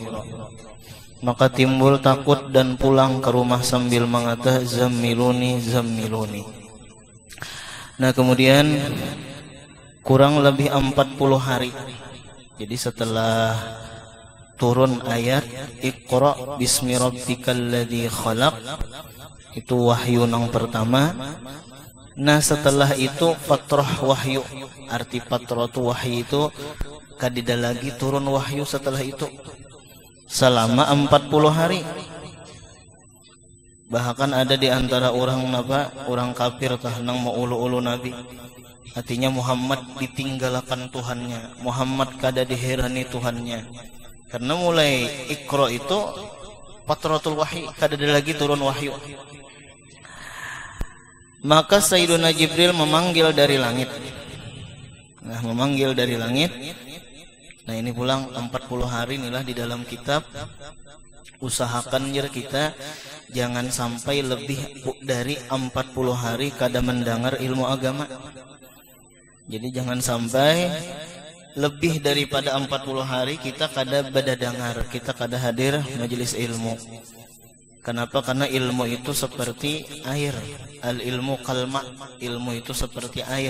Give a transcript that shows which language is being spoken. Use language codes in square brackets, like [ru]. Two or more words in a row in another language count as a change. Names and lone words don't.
[id] Maka timbul takut dan pulang ke rumah sambil mengata, [ar] زملوني زملوني. [id] Nah kemudian kurang lebih 40 hari. Jadi setelah turun ayat [ar] اقرأ باسم ربك الذي خلق, [id] itu wahyu yang pertama. Nah setelah itu fatrah wahyu, arti fatrah itu wahyu itu [bjn] kadida lagi [id] turun wahyu setelah itu selama 40 hari. Bahkan ada di antara orang kafir tah nang mau ulu-ulu nabi, artinya Muhammad ditinggalkan Tuhannya, Muhammad [bjn] kada diherani [id] Tuhannya. Karena mulai Iqra itu [ar] فترة الوحي, [bjn] kada ada lagi [id] turun wahyu. Maka Sayyiduna Jibril memanggil dari langit. Nah memanggil dari langit. Nah ini pulang 40 hari inilah di dalam kitab. Usahakan kita jangan sampai lebih dari 40 hari kada mendengar ilmu agama. Jadi jangan sampai lebih daripada 40 hari kita [bjn] kada badadangar, [id] kita kada hadir majelis ilmu. Kenapa? Karena ilmu itu seperti air. [ar] العلم كالماء, [id] ilmu itu seperti air.